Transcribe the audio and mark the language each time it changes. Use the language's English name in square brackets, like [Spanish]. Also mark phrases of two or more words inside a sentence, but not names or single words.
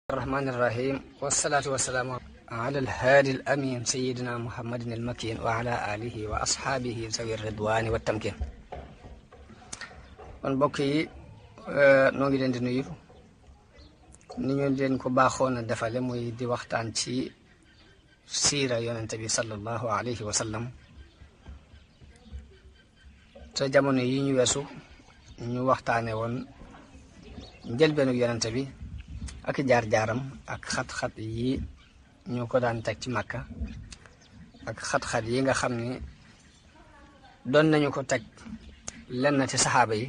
[Arabic] الرحمن الرحيم والصلاة والسلام على الهادي الأمين سيدنا محمد المكين وعلى آله وأصحابه ذوي الرضوان والتمكين. [Wolof] kon mbokk yi noo ngi leen di nuyu ni ñu leen ko baaxoon a defale muy di waxtaan ci siira yonente bi [Arabic] صلى الله عليه وسلم [Wolof] te jamono yi ñu weesu ñu waxtaane woon njëlbeenu yonente bi ak jaar-jaaram ak xat-xat yi ñu ko daan teg ci Makka ak xat-xat yi nga xam ni doon nañu ko teg lenn ci saxaaba yi.